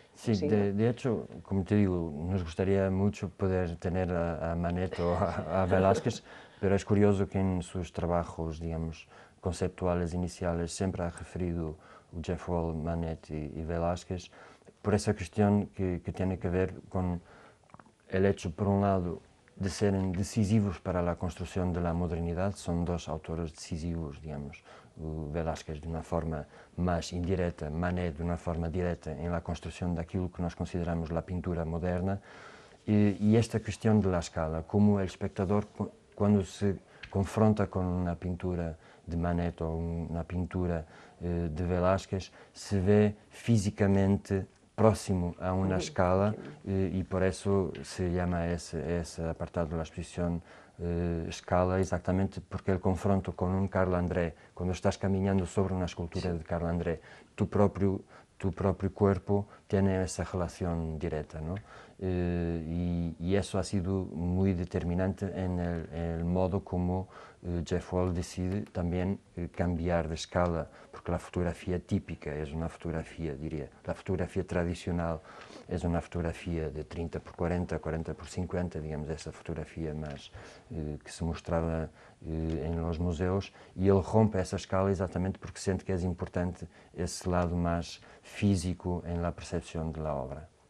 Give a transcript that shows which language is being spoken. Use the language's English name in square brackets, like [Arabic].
[Spanish] Sí, de hecho, como te digo, nos gustaría mucho poder tener a Manet o a Velázquez, pero es curioso que en sus trabajos, digamos, conceptuales iniciales siempre ha referido Jeff Wall, Manet y Velázquez, por esa cuestión que tiene que ver con el hecho, por un lado, [Portuguese] de serem decisivos para a construção da modernidade. São dois autores decisivos, digamos, o Velázquez de uma forma mais indireta, Manet de uma forma direta em la construção daquilo que nós consideramos a pintura moderna, e esta questão da escala, como o espectador, quando se confronta com uma pintura de Manet ou uma pintura de Velázquez, se vê fisicamente próximo a uma escala, e por isso se chama esse apartado da exposição escala, exatamente porque [Spanish] el confronto con un Carlo André, cuando estás caminando sobre una escultura de Carlo André, tu propio cuerpo tiene esa relación directa, ¿no? Y eso ha sido muy determinante en el modo como Jeff Wall decide también cambiar de escala, porque la fotografía típica es una fotografía, diría, la fotografía tradicional es una fotografía de 30 por 40, 40 por 50, digamos, esa fotografía más que se mostraba en los museos, y él rompe esa escala exatamente porque siente que es importante ese lado más físico en la percepción de la obra.